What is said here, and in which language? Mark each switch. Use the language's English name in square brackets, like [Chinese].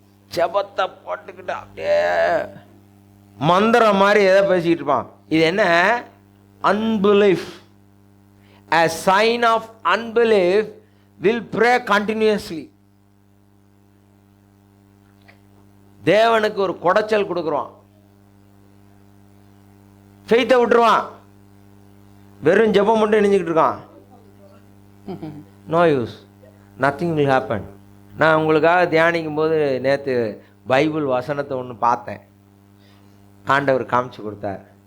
[Tamil] ஜெபத்தை போட்டுக்கிட்டு அப்படியே மந்திரம் மாதிரி எதை பேசிக்கிட்டு இருப்பான். இது என்ன? Unbelief. [English] A sign of unbelief will pray continuously. [Tamil] தேவனுக்கு ஒரு குடைச்சல் கொடுக்குறான், ஃபெய்த்தை விட்டுருவான், வெறும் ஜெபம் மட்டும் நினைஞ்சிக்கிட்டு இருக்கான். [English] No use, nothing will happen. [Tamil] நான் உங்களுக்காக தியானிக்கும் போது நேற்று பைபிள் வசனத்தை ஒன்று பார்த்தேன், ஆண்டவர் காமிச்சு கொடுத்தார்.